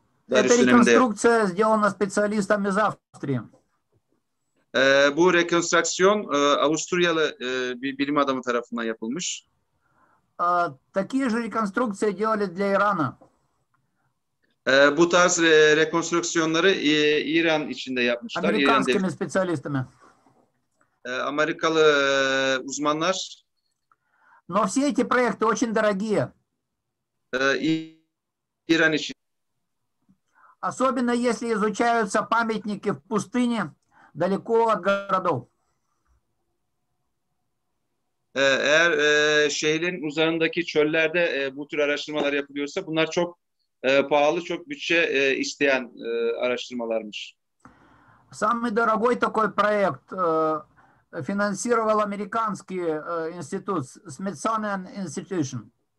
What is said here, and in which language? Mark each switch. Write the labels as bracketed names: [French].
[Russian] Эта реконструкция сделана специалистами из Австрии. [Turkish] Bu rekonstrüksiyon Avusturyalı bir bilim adamı tarafından yapılmış. [Russian] Такие же реконструкции делали для Ирана. [Turkish] Bu tarz rekonstrüksiyonları İran içinde yapmışlar. [Russian] Американскими специалистами. [Turkish] Amerikalı uzmanlar. [Russian] Но все эти проекты очень дорогие. [Turkish] İran için. [Russian] Особенно если изучаются памятники в пустыне, далеко от городов. [Turkish] Eğer şehrin uzağındaki çöllerde bu tür araştırmalar yapılıyorsa bunlar çok pahalı, çok bütçe isteyen araştırmalarmış. [Russian] Самый дорогой такой проект финансировал американский институт, Smithsonian Institution.